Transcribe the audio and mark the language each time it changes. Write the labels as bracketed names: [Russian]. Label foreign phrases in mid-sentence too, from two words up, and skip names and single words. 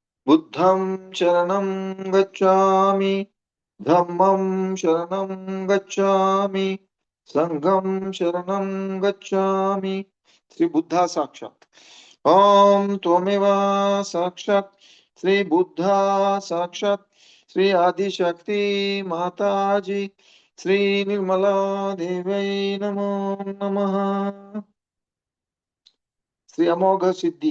[Pali] बुद्धं शरणं गच्छामि, धम्मं शरणं गच्छामि, संघं शरणं गच्छामि। [Sanskrit] श्री बुद्धा साक्षात। ओम त्वमेव साक्षात श्री बुद्धा साक्षात श्री आदिशक्ति माताजी श्री निर्मला देव्यै नमो नमः। श्री अमोघ सिद्धि।